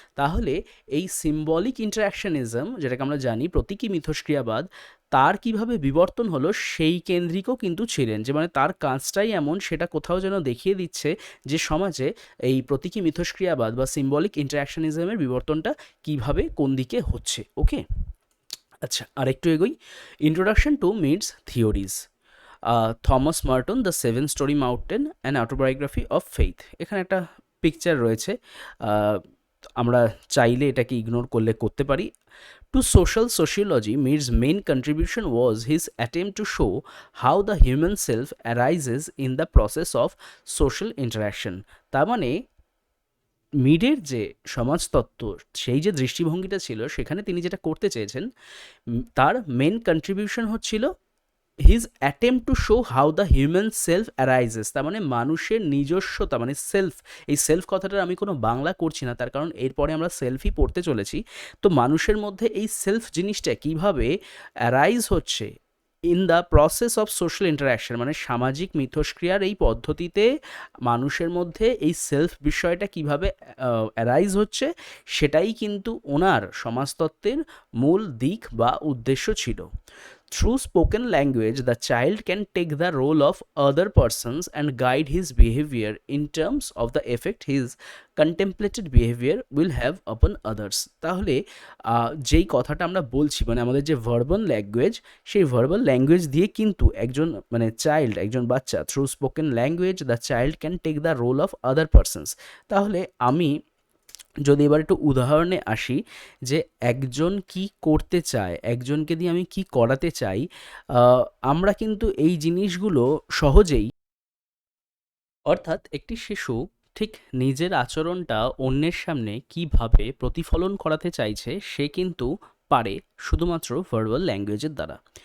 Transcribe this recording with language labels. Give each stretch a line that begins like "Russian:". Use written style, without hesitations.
Bangla: তাহলে এই সিম্বলিক ইন্টারাকশনিজম, যেটাকে আমরা জানি প্রতীকী মিথস্ক্রিয়াবাদ, তার কিভাবে বিবর্তন হলো সেই কেন্দ্রিকও কিন্তু ছিলেন, যে মানে তার কাজটাই এমন, সেটা কোথাও যেন দেখিয়ে দিচ্ছে যে সমাজে এই প্রতীকী মিথস্ক্রিয়াবাদ বা সিম্বলিক ইন্টারাকশনিজমের বিবর্তনটা কিভাবে কোন দিকে হচ্ছে। ওকে, আচ্ছা আরেকটু এগোই। Introduction to midst theories, Thomas মার্টন, the seven story mountain and autobiography of faith. এখানে একটা পিকচার রয়েছে, আমরা চাইলে এটাকে ইগনোর করলে করতে পারি।
English: To social sociology, Mead's main contribution was his attempt to show how the human self arises in the process of social interaction.
Bangla: তার মানে মিডের যে সমাজতত্ত্ব সেই যে দৃষ্টিভঙ্গিটা ছিল সেখানে তিনি যেটা করতে চেয়েছেন, তার মেন কন্ট্রিবিউশন হচ্ছিল
English: His attempt to show how the human self arises.
Bangla: তার মানে মানুষের নিজস্বতা, মানে সেলফ, এই সেলফ কথাটার আমি কোনো বাংলা করছি না, তার কারণ এরপরে আমরা সেলফই পড়তে চলেছি। তো মানুষের মধ্যে এই সেলফ জিনিসটা কীভাবে অ্যারাইজ হচ্ছে
English: in the process of social interaction,
Bangla: মানে সামাজিক মিথস্ক্রিয়ার এই পদ্ধতিতে মানুষের মধ্যে এই সেলফ বিষয়টা কীভাবে অ্যারাইজ হচ্ছে, সেটাই কিন্তু ওনার সমাজতত্ত্বের মূল দিক বা উদ্দেশ্য ছিল।
English: Through spoken language, the child can take the role of other persons and guide his behavior in terms of the effect his contemplated behavior will have upon others.
Bangla: তাহলে যেই কথাটা আমরা বলছি, মানে আমাদের যে ভার্বাল ল্যাঙ্গুয়েজ, সেই ভার্বাল ল্যাঙ্গুয়েজ দিয়ে কিন্তু একজন মানে চাইল্ড, একজন বাচ্চা,
English: Through spoken language the child can take the role of other persons.
Bangla: তাহলে আমি যদি এবার একটু উদাহরণে আসি, যে একজন কি করতে চায়, একজনকে দিয়ে আমি কি করাতে চাই, আমরা কিন্তু এই জিনিসগুলো সহজেই, অর্থাৎ একটি শিশু ঠিক নিজের আচরণটা অন্যের সামনে কিভাবে প্রতিফলন করাতে চাইছে সে কিন্তু পারে শুধুমাত্র ভার্বাল ল্যাঙ্গুয়েজের দ্বারা।